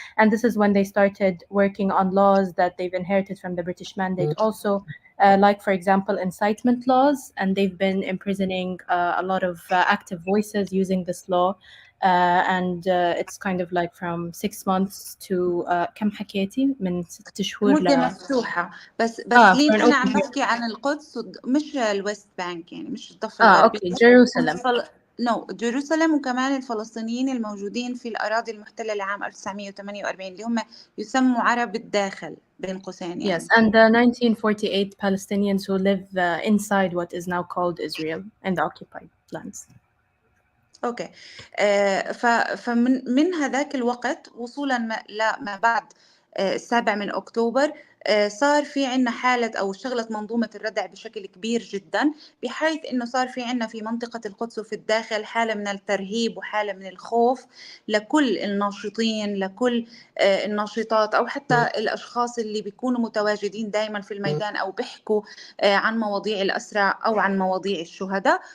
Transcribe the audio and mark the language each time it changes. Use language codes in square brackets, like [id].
[en] And this is when they started working on laws that they've inherited from the British Mandate also, like, for example, incitement laws. And they've been imprisoning a lot of active voices using this law. And it's kind of like from 6 months to [ar] كم حكيتي من 6 شهور مدة مفتوحة. بس لين أنا عم بحكي عن القدس مش الويست بانك، يعني مش الضفة الغربية. أوكي، جيروسلم. جيروسلم، وكمان الفلسطينيين الموجودين في الأراضي المحتلة لعام 1948 اللي هم يسموا عرب الداخل بين قوسين يعني. [en] Yes, and the 1948 Palestinians who live inside what is now called Israel in the occupied lands. [ar] اوكي. فمن هذاك الوقت وصولا ما بعد 7 من أكتوبر صار في عنا حالة أو اشتغلت منظومة الردع بشكل كبير جدا، بحيث أنه صار في عنا في منطقة القدس وفي الداخل حالة من الترهيب وحالة من الخوف لكل الناشطين، لكل الناشطات، أو حتى الأشخاص اللي بيكونوا متواجدين دائما في الميدان أو بيحكوا عن مواضيع الأسرى أو عن مواضيع الشهداء.